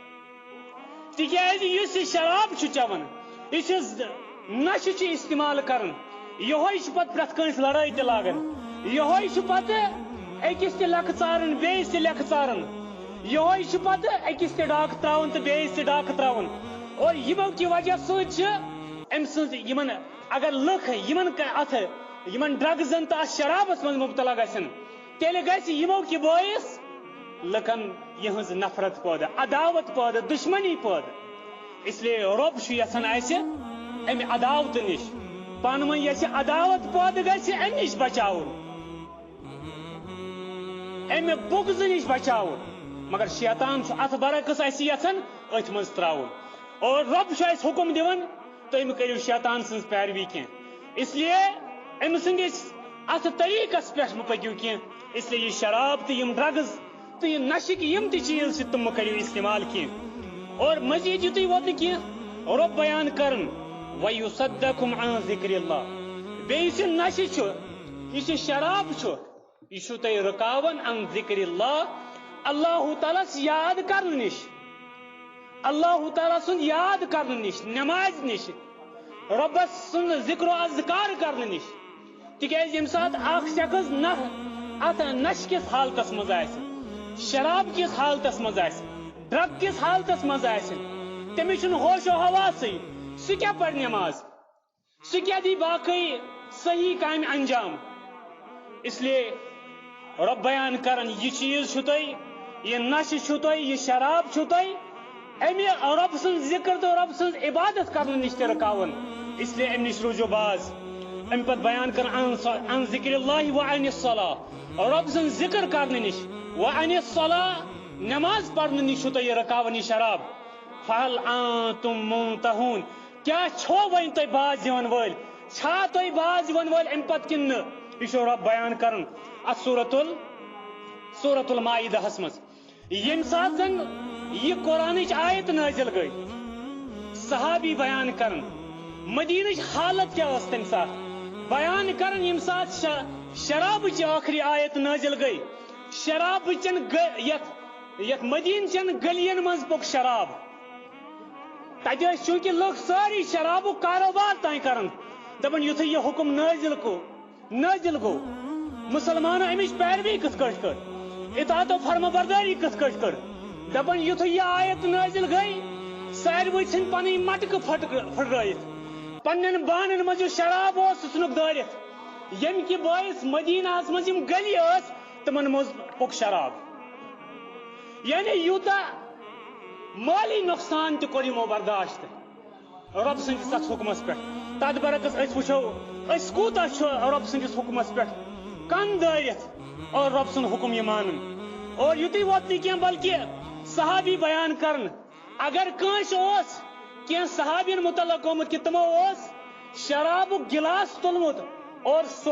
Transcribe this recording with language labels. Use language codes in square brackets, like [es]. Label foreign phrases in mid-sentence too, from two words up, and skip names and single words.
[ks] تِکیازِ یُس یہِ شراب چھُ چٮ۪وان یہِ چھُ نشہٕ چھُ استعمال کران یہوے چھُ پتہٕ پرٛٮ۪تھ کٲنٛسہِ لڑٲے تہِ لاگان یہوے چھُ پتہٕ أکِس تہِ لکھٕ ژاران بیٚیِس تہِ لکھٕ ژاران یہوے چھُ پتہٕ أکِس تہِ ڈاکہٕ تراوان تہٕ بیٚیِس تہِ ڈاکہٕ تراوان اور یِمو کہِ وجہ سۭتۍ چھِ أمۍ سٕنٛز یِمن اگر لُکھ یِمن ڈرگزن تہٕ اتھ شرابس منٛز مبتلا گژھن تیٚلہِ گژھِ یِمو کہِ بٲیِس لُکن یِہٕنٛز نفرت پٲدٕ عداوت پٲدٕ دشمنی پٲدٕ [ur] اس لیے [ks] رۄب چھُ یژھان اسہِ امہِ عداوتہٕ نِش پانہٕ ؤنۍ ییٚژھِ عداوت پٲدٕ گژھِ امہِ نِش بچاوُن امہِ بغضہٕ نِش بچاوُن مگر شیطان چھُ اتھ برعکس اسہِ یژھان أتھۍ منٛز تراوُن اور رب چھُ اسہِ حکم دِوان تُہۍ مہٕ کٔرِو شیطان سٕنٛز پیروی کینٛہہ [ur] اس لیے [ks] أمۍ سٕنٛدِس اتھ طریٖقس پٮ۪ٹھ مہٕ پٔکِو کینٛہہ [ur] اس لیے [ks] یہِ شراب تہٕ یِم ڈرگز تہٕ یہِ نشٕکۍ یِم تہِ چیٖز چھِ تِم مہٕ کٔرِو استعمال کینٛہہ اور مزیٖد یُتُے ووت نہٕ کینٛہہ رب بیان کرن [ar] وَيُصَدَّكُمْ عَنْ ذِكْرِ اللَّهِ [ks] بیٚیہِ یُس یہِ نشہٕ چھُ یُس یہِ شراب چھُ یہِ چھُو تۄہہِ رُکاوان [ar] عن ذِكْرِ اللَّهِ [ks] اللہ تعالیٰ ہس یاد کرنہٕ نِش اللہ تعالیٰ سُنٛد یاد کرنہٕ نِش نمازِ نِش رۄبس سُنٛد ذِکر و اذکار کرنہٕ نِش تِکیازِ ییٚمہِ ساتہٕ اکھ شخص اتھ نشہٕ کِس حالتس منٛز آسہِ شراب کِس حالتس منٛز آسہِ ڈرگ کِس حالتس منٛز آسہِ تٔمِس چھُنہٕ ہوش و حواسٕے سُہ کیٛاہ پرِ نٮ۪ماز سُہ کیٛاہ دی باقٕے صحیح کامہِ انجام [ur] اس لیے [ks] رب بیان کرن یہِ چیٖز چھُ تۄہہِ یہِ نشہٕ چھُ تۄہہِ یہِ شراب چھُ تۄہہِ امہِ رب سٕنٛز ذِکر تہٕ رب سٕنٛز عبادت کرنہٕ نِش تہِ رُکاوان [ur] اس لیے [ks] امہِ نِش روٗزِو باز امہِ پتہٕ بیان کرن [ar] عن ذِکرِ اللہِ وعن الصلاة [ks] رب سٕنٛز ذِکر کرنہٕ نِش [ar] وعن الصلاة [ks] نماز پرنہٕ نِش چھُ تۄہہِ یہِ رُکاوان یہِ شراب [ar] فہل انتم منتہون [ks] کیا چھو وۄنۍ تۄہہِ باز یِوان وٲلۍ چھا تۄہہِ باز یِوان وٲلۍ امہِ پتہٕ کِنہٕ نہٕ یہِ چھُ رب بیان کران اتھ سورۃ المائدہس منٛز ییٚمہِ ساتہٕ زن یہ قرآنٕچ آیت نازل گئی صحابی بیان کرن مدینٕچ حالت کیا ٲس تمہِ ساتہٕ بیان کرن ییٚمہِ ساتہٕ شرابٕچ ٲخری آیت نازل گئی شرابٕچن یتھ مدیٖنچن گلین منٛز پوٚک شراب تتہِ ٲسۍ چوٗنکہِ لُکھ سٲری شرابُک کاروبار تانۍ کران دپان یُتھُے یہِ حُکم نازل گوٚو مسلمانو امِچ پیروی کِتھ کٲٹھۍ کٔر اطاعت و فرما برداری کِتھ کٲٹھۍ کٔر دپان یُتھُے یہِ آیت نازل گٔے ساروٕے ژھٕنۍ پنٕنۍ مٹکہٕ پھٕٹرٲیِتھ پننٮ۪ن بانن منٛز یُس شراب اوس سُہ ژھٕنُکھ دٲرِتھ ییٚمہِ کہِ بٲیِس مدیٖناہس منٛز یِم گلی ٲسۍ تِمن منٛز پوٚک شراب یعنی یوٗتاہ مٲلی نۄقصان تہِ کوٚر یِمو برداشت رۄب سٕنٛدِس اتھ حُکمس پٮ۪ٹھ تتھ برعکس أسۍ وٕچھو أسۍ کوٗتاہ چھُ رۄب سٕنٛدِس حُکمس پٮ۪ٹھ کن دٲرِتھ اور رۄب سُنٛد حُکم یہِ مانان اور یوتی ووت نہ بلکہ صحابی بیان کرن اگر کانس اوس کی صحابین متعلق گومت کہ تمو اوس شراب گلاس تلمت اور